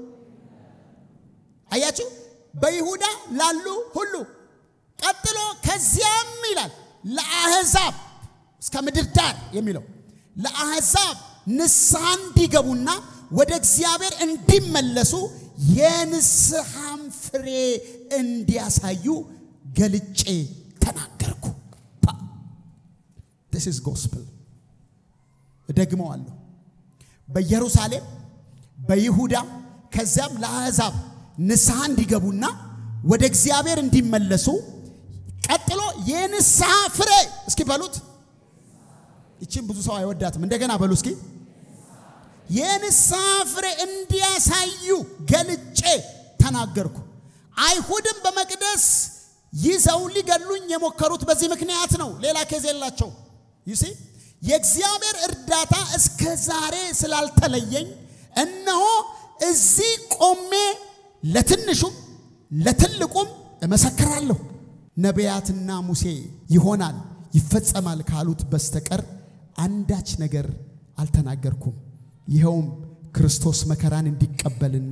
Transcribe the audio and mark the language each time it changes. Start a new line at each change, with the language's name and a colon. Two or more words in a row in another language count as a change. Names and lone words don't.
Amharic: አያችሁ በይሁዳ ላሉ ሁሉ ቀጥሎ ከዚያም ይላል ለአሕዛብ እስከ ምድር ዳር የሚለው ለአሕዛብ ንስሐ እንዲገቡና ወደ እግዚአብሔር እንዲመለሱ የንስሐም ፍሬ እንዲያሳዩ ገልጬ ተናገርኩ
English: This is gospel
Amharic: ደግመዋለሁ በኢየሩሳሌም በይሁዳ ከዚያም ለአሕዛብ ንስሐ እንዲገቡና ወደ እግዚአብሔር እንዲመለሱ ቀጥሎ የንስሐ ፍሬ እስኪ በሉት እቺን ብዙ ሰው አይወዳትም እንደገና በሉ እስኪ የንስሐ ፍሬ እንዲያሳዩ ገልጬ ተናገርኩ አይሁድም በመቅደስ ይዘው ሊገሉኝ የሞከሩት በዚህ ምክንያት ነው ሌላ ከዚህ የላቸው
English: you see
Amharic: የእግዚአብሔር እርዳታ እስከ ዛሬ ስላልተለየኝ እነሆ እዚህ ቆሜ ለትንሹም ለትልቁም እመሰክራለሁ ነቢያትና ሙሴ ይሆናል ይፈጸማል ካሉት በስተቀር አንዳች ነገር አልተናገርኩም ይሄውም ክርስቶስ መከራን እንዲቀበልና